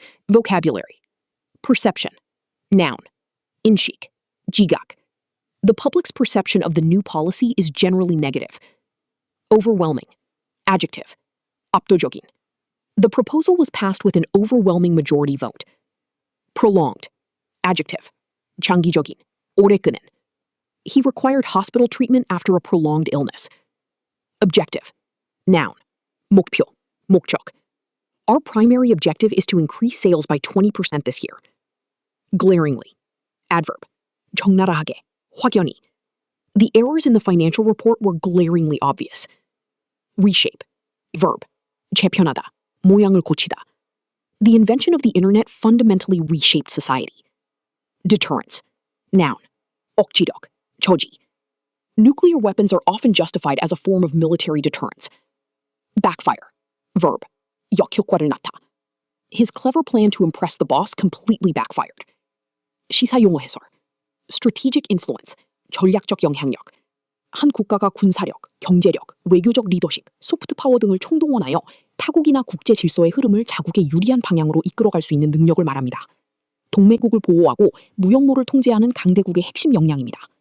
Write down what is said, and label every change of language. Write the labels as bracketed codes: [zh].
[en] Vocabulary: perception, noun, [ko] 인식, 지각. [en] The public's perception of the new policy is generally negative. Overwhelming, adjective, [ko] 압도적인. [en] The proposal was passed with an overwhelming majority vote. Prolonged, adjective, [ko] 장기적인, 오래 끄는. [en] He required hospital treatment after a prolonged illness. Objective, noun, [ko] 목표, 목적. [en] Our primary objective is to increase sales by 20% this year. Glaringly, adverb, [ko] 적나라하게, 확연히. [en] The errors in the financial report were glaringly obvious. Reshape, verb, [ko] 재편하다, 모양을 고치다. [en] The invention of the internet fundamentally reshaped society. Deterrence, noun, [ko] 억지력, 저지. [en] Nuclear weapons are often justified as a form of military deterrence. Backfire, verb, [ko] 역효과를 낳다. [en] His clever plan to impress the boss completely backfired. [ko] 시사용어 해설, strategic influence, 전략적 영향력. 한 국가가 군사력, 경제력, 외교적 리더십, 소프트 파워 등을 총동원하여 타국이나 국제 질서의 흐름을 자국의 유리한 방향으로 이끌어갈 수 있는 능력을 말합니다. 동맹국을 보호하고 무역로를 통제하는 강대국의 핵심 역량입니다.